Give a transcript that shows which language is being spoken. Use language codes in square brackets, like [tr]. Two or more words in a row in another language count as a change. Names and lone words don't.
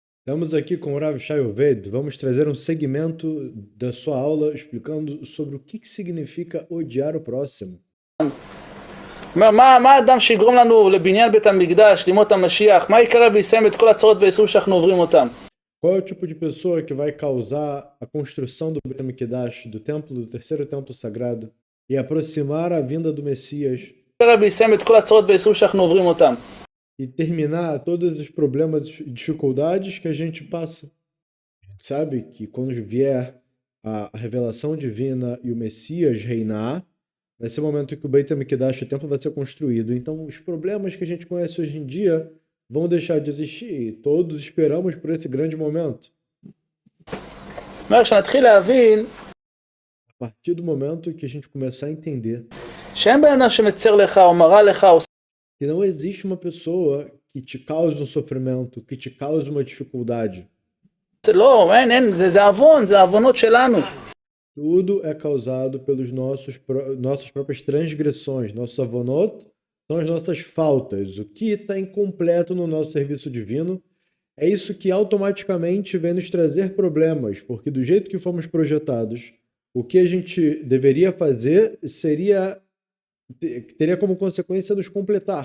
[pt] Estamos aqui com o Rav Shai Oved. Vamos trazer um segmento da sua aula explicando sobre o que significa odiar o próximo. [he] מה האדם שיגרום לנו לבניין בית המקדש, לימות המשיח, מה יקרה ויסיים את כל הצרות והייסורים שאנחנו עוברים אותם? [pt] Qual é o tipo de pessoa que vai causar a construção do [he] בית המקדש, [pt] do templo, do terceiro templo sagrado, e aproximar a vinda do Messias [he] מה יקרה ויסיים את כל הצרות והייסורים שאנחנו עוברים אותם? [pt] e terminar todos os problemas e dificuldades que a gente passa? A gente sabe que quando vier a revelação divina e o Messias reinar, vai ser o momento em que o [he] בית המקדש, [pt] o templo, vai ser construído. Então, os problemas que a gente conhece hoje em dia vão deixar de existir. E todos esperamos por esse grande momento. [he] כשנתחיל להבין [pt] A partir do momento que a gente começar a entender [he] שאין בן אדם שמצר לך או מרע לך או [pt] que não existe uma pessoa que te cause um sofrimento, que te cause uma dificuldade. [he] לא, אין, זה עוון, זה העוונות שלנו. [pt] Tudo é causado pelos nossas próprias transgressões. Nossos avonot são as nossas faltas. O que está incompleto no nosso serviço divino é isso que automaticamente vem nos trazer problemas, porque do jeito que fomos projetados, o que a gente deveria fazer teria como consequência nos completar.